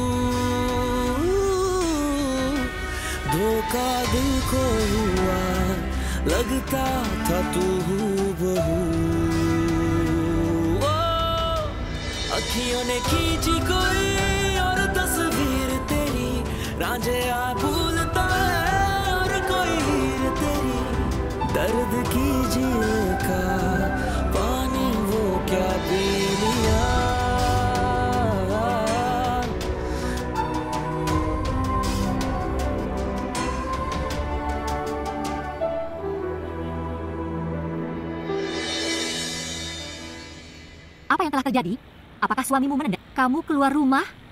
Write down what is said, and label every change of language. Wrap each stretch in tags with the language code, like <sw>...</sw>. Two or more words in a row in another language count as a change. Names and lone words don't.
<hi>धोखा दिल को हुआ लगता था तू हूबहू अखियों ने खींची कोई और तस्वीर तेरी रांझे आ भूलता है और कोई हीर तेरी दर्द कीजिए का पानी वो क्या पी लिया</hi> <id>Apa yang telah terjadi? Apakah suamimu menendang kamu keluar rumah?</id>